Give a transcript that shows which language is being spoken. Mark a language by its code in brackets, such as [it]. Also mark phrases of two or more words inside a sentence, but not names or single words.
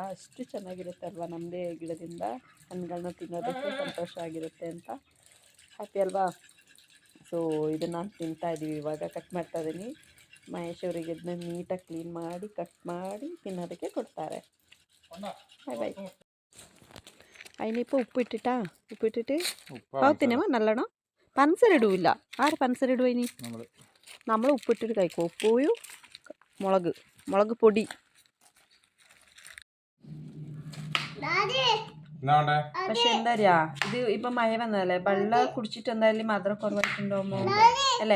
[kn] ಅಷ್ಟು ಚೆನ್ನಾಗಿರುತ್ತೆ ಅಲ್ವಾ ನಮ್ಮದೇ ಗಿಡದಿಂದ ಹಣ್ಣುಗಳನ್ನ ತಿನ್ನೋದಕ್ಕೆ ಸಂತೋಷ ಆಗಿರುತ್ತೆ ಅಂತ. ಹ್ಯಾಪಿ ಅಲ್ವಾ? ಸೊ ಇದನ್ನು ತಿಂತಾಯಿದ್ದೀವಿ. ಇವಾಗ ಕಟ್ ಮಾಡ್ತಾಯಿದ್ದೀನಿ. ಮಹೇಶ್ ಅವರಿಗೆ ಇದನ್ನ ನೀಟಾಗಿ ಕ್ಲೀನ್ ಮಾಡಿ ಕಟ್ ಮಾಡಿ ತಿನ್ನೋದಕ್ಕೆ ಕೊಡ್ತಾರೆ. [en] bye bye. [ml] അതിനിപ്പോൾ ഉപ്പിട്ടിട്ട് പാവത്തിനമ്മ നല്ലോണം പഞ്ചസാര ഇടൂല്ല. ആര് പഞ്ചസാര ഇടുക? ഇനി നമ്മൾ ഉപ്പിട്ടിട്ട് കഴിക്കും. ഉപ്പും മുളക് പൊടി. പക്ഷെ എന്താ പറയാ, ഇത് ഇപ്പം മഴ വന്നതല്ലേ, വെള്ളം കുടിച്ചിട്ട് എന്തായാലും മധുരം കുറവായിട്ടുണ്ടാവുമോ അല്ലേ?